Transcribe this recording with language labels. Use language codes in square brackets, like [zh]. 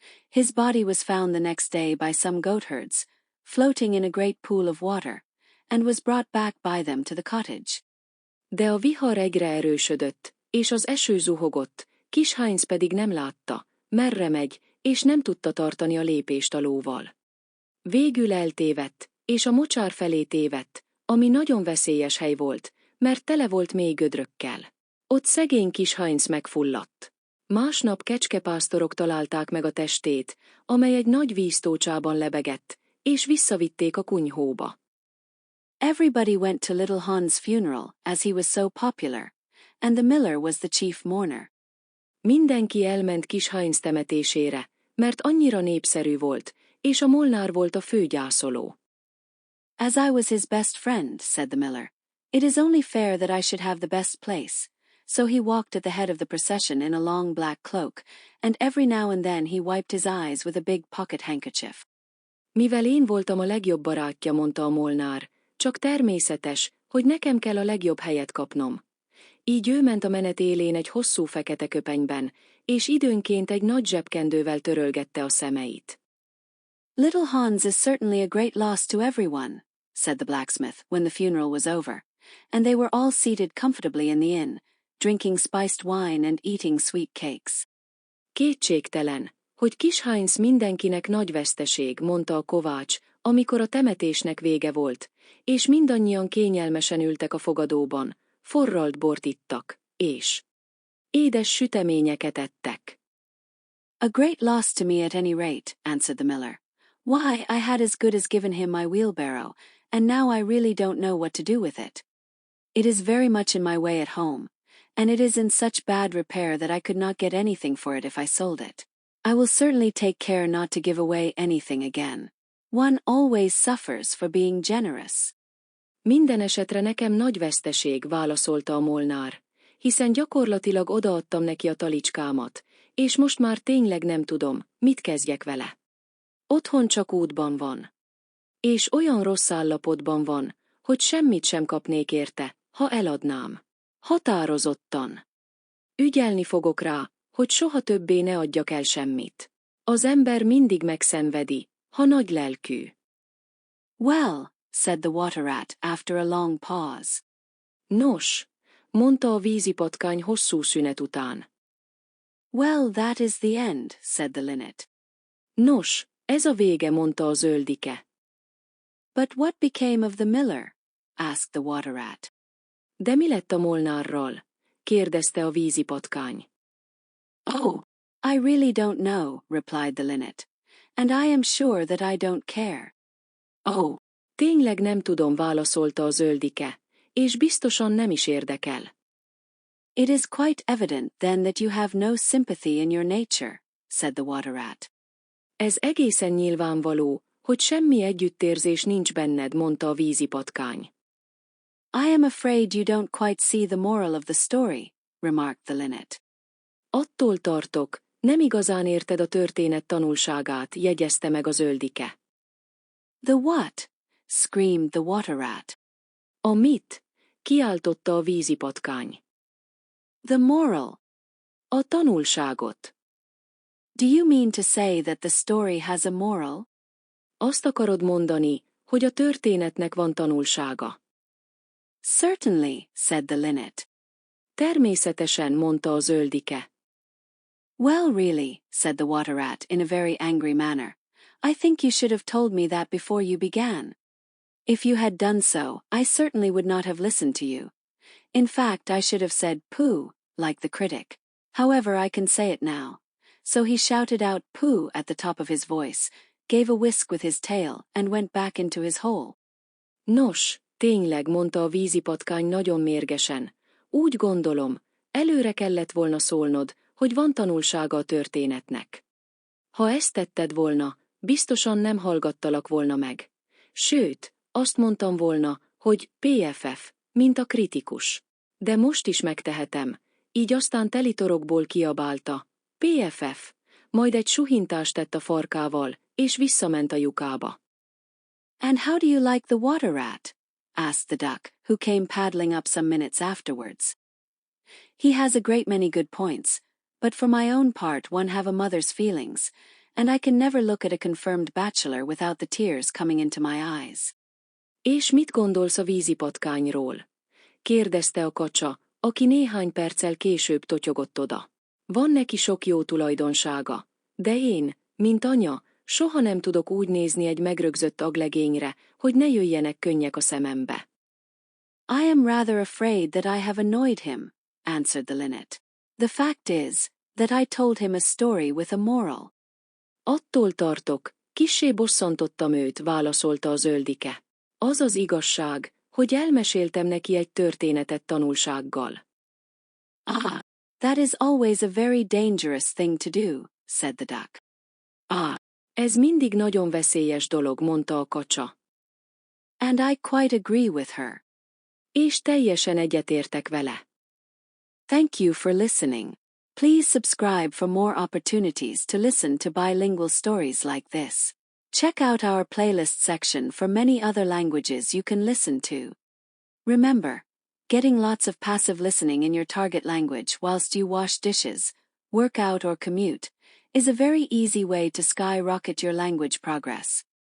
[en] His body was found the next day by some goatherds, floating in a great pool of water, and was brought back by them to the cottage. [hu] De a vihar egyre erősödött, és az eső zuhogott, kis Heinz pedig nem látta, merre megy, és nem tudta tartani a lépést a lóval. Végül eltévedt, és a mocsár felé tévedt, ami nagyon veszélyes hely volt, mert tele volt mély gödrökkel. Ott szegény kis Heinz megfulladt. Másnap kecskepásztorok találták meg a testét, amely egy nagy víztócsában lebegett, és visszavitték a kunyhóba. [en] Everybody went to little Hans' funeral, as he was so popular, and the miller was the chief mourner. [hu] Mindenki elment kis Heinz temetésére, mert annyira népszerű volt, és a molnár volt a fő gyászoló. [en] As I was his best friend, said the miller, it is only fair that I should have the best place. So he walked at the head of the procession in a long black cloak, and every now and then he wiped his eyes with a big pocket handkerchief. [hu] Mivel én voltam a legjobb barátja, mondta a molnár, csak természetes, hogy nekem kell a legjobb helyet kapnom. Így ő ment a menet élén egy hosszú fekete köpenyben, és időnként egy nagy zsebkendővel törölgette a szemeit. [en] Little Hans is certainly a great loss to everyone, said the blacksmith when the funeral was over, and they were all seated comfortably in the inn, drinking spiced wine and eating sweet cakes. [hu] Kétségtelen, hogy kis Heinz mindenkinek nagy veszteség, mondta a kovács, amikor a temetésnek vége volt, és mindannyian kényelmesen ültek a fogadóban, forralt bort ittak, és édes süteményeket ettek. [en] A great loss to me at any rate, answered the miller. Why, I had as good as given him my wheelbarrow, and now I really don't know what to do with it. It is very much in my way at home, and it is in such bad repair that I could not get anything for it if I sold it. I will certainly take care not to give away anything again. One always suffers for being generous. [hu] Minden esetre nekem nagy veszteség, válaszolta a molnár, hiszen gyakorlatilag odaadtam neki a talicskámat, és most már tényleg nem tudom, mit kezdjek vele. Otthon csak útban van. És olyan rossz állapotban van, hogy semmit sem kapnék érte, ha eladnám. Határozottan. Ügyelni fogok rá, hogy soha többé ne adjak el semmit. Az ember mindig megszenvedi, ha nagy lelkű. [en] Well, said the water rat after a long pause. [hu] Nos, mondta a vízipatkány hosszú szünet után. [en] Well, that is the end, said the linnet. [hu] Nos, ez a vége, mondta a zöldike. [en] But what became of the miller? asked the water rat. [hu] De mi lett a molnárral? kérdezte a vízipatkány. [en] Oh, I really don't know, replied the linnet, and I am sure that I don't care. [hu] Oh, tényleg nem tudom, válaszolta a zöldike, és biztosan nem is érdekel. [en] It is quite evident then that you have no sympathy in your nature, said the water rat. [hu] Ez egészen nyilvánvaló, hogy semmi együttérzés nincs benned, mondta a vízipatkány. [en] I am afraid you don't quite see the moral of the story, remarked the linnet. [hu] Attól tartok, nem igazán érted a történet tanulságát, jegyezte meg a zöldike. [en] The what? Screamed the water rat. [hu] A mit? Kiáltotta a vízipatkány. [en] The moral. [hu] A tanulságot. [en] Do you mean to say that the story has a moral? [hu] Azt akarod mondani, hogy a történetnek van tanulsága. [en] Certainly, said the linnet. [hu] Természetesen, mondta a zöldike. [en] Well, really, said the water rat in a very angry manner. I think you should have told me that before you began. If you had done so, I certainly would not have listened to you. In fact, I should have said pooh, like the critic. However, I can say it now. So he shouted out pooh at the top of his voice, gave a whisk with his tail, and went back into his hole. [hu] Nos, tényleg, mondta a vízipatkány nagyon mérgesen. Úgy gondolom, előre kellett volna szólnod, hogy van tanulsága a történetnek. Ha ezt tetted volna, biztosan nem hallgattalak volna meg. Sőt, azt mondtam volna, hogy PFF, mint a kritikus. De most is megtehetem, így aztán telitorokból kiabálta. PFF, majd egy suhintást tett a farkával, és visszament a lyukába. [en] And how do you like the water rat? Asked the duck, who came paddling up some minutes afterwards. He has a great many good points, but for my own part one have a mother's feelings, and I can never look at a confirmed bachelor without the tears coming into my eyes. [hu] És mit gondolsz a vízipatkányról? Kérdezte a kacsa, aki néhány perccel később totyogott oda. Van neki sok jó tulajdonsága, de én, mint anya, soha nem tudok úgy nézni egy megrögzött aglegényre, hogy ne jöjjenek könnyek a szemembe. [en] I am rather afraid that I have annoyed him, answered the linnet. The fact is, that I told him a story with a moral. [hu] Attól tartok, kissé bosszantottam őt, válaszolta a zöldike. Az az igazság, hogy elmeséltem neki egy történetet tanulsággal. [en] Ah, that is always a very dangerous thing to do, said the duck. [hu] Ez mindig nagyon veszélyes dolog, mondta a kacsa. [en] And I quite agree with her. [hu] És teljesen egyetértek vele. [en] Thank you for listening. Please subscribe for more opportunities to listen to bilingual stories like this. Check out our playlist section for many other languages you can listen to. Remember, getting lots of passive listening in your target language whilst you wash dishes, work out or commute, is a very easy way to skyrocket your language progress.